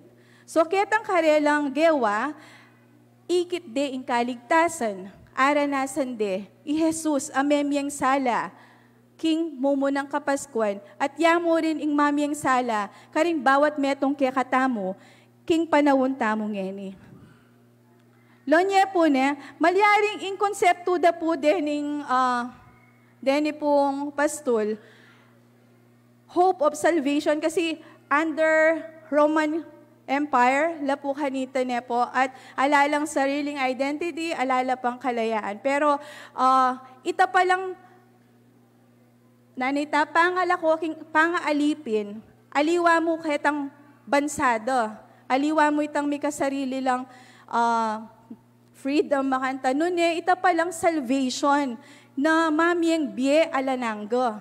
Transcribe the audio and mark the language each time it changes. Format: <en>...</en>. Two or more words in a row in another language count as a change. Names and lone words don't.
<pam>So ketang karelang gewa, ikit de ing kaligtasan, aranasan de, Jesus amemyang sala, king mumunang kapaskuan, at yamo rin ing mamiyang sala, karing bawat metong kekatamo, king panawon tamo ngeni. Lonye po ne, malyaring ing konsepto da po dening, deni pong pastol,</pam> <en>hope of salvation,</en> <pam>kasi under Roman Empire, lapo kanita ne po, at alalang sariling identity, alala pang kalayaan. Pero, ita palang, nanita, pangaalipin, aliwa mo ketang bansado, aliwa mo itang may kasarili lang freedom makanta. Noon ita palang salvation na mamiyang biye alananggo.</pam>